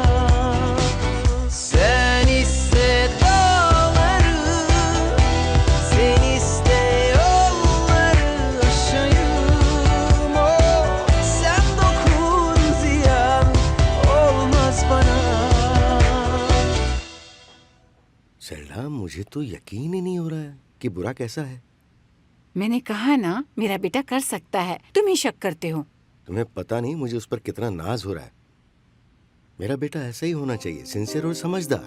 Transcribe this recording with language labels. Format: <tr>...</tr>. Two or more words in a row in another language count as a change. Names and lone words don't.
<tr>Sen iste dağları, sen iste yolları aşayım. Oh, sen dokun, ziyan olmaz bana.</tr> <hi>सेल्डा, मुझे तो यकीन ही नहीं हो रहा है कि बुरा कैसा है। मैंने कहा ना मेरा बेटा कर सकता है, तुम ही शक करते हो। तुम्हें पता नहीं मुझे उस पर कितना नाज हो रहा है। मेरा बेटा ऐसा ही होना चाहिए, सिंसियर और समझदार।</hi>